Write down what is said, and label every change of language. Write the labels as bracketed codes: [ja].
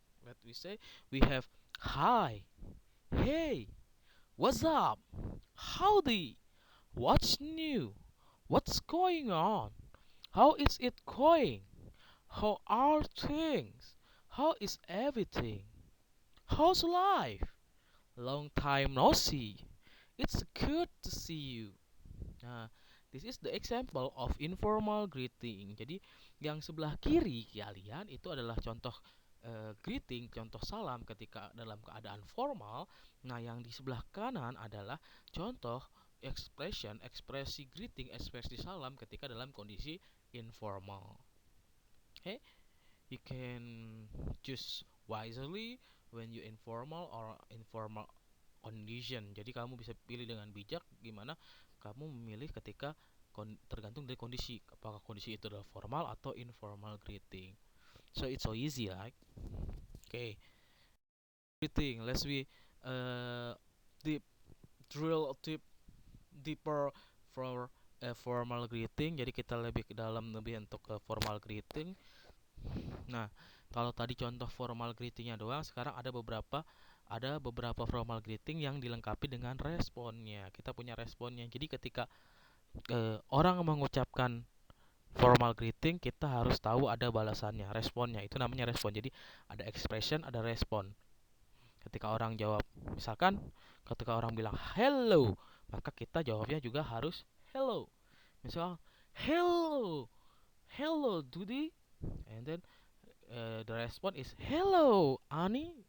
[en] Let we say we have hi, hey, what's up, howdy, what's new, what's going on, how is it going, how are things, how is everything, how's life, long time no see, it's good to see you. Nah, this is the example of informal greeting. [id] Jadi, yang sebelah kiri kalian itu adalah contoh greeting, contoh salam ketika dalam keadaan formal. Nah, yang di sebelah kanan adalah contoh ekspresi greeting, ekspresi salam ketika dalam kondisi informal. [en] Okay, you can choose wisely when you informal or informal condition. [id] Jadi kamu bisa pilih dengan bijak gimana kamu memilih ketika tergantung dari kondisi, apakah kondisi itu adalah formal atau informal greeting. [en] So it's so easy, right? Okay, greeting. Let's we deep drill deeper for formal greeting. [id] Jadi kita lebih ke dalam lebih untuk ke formal greeting. Nah, kalau tadi contoh formal greetingnya doang, sekarang ada beberapa formal greeting yang dilengkapi dengan responnya. Kita punya responnya. Jadi ketika orang mengucapkan formal greeting, kita harus tahu ada balasannya, responnya. Itu namanya respon. Jadi ada expression, ada respon. Ketika orang jawab, misalkan ketika orang bilang hello, maka kita jawabnya juga harus hello. [en] Misal hello, hello Dudi, and then the response is hello Ani.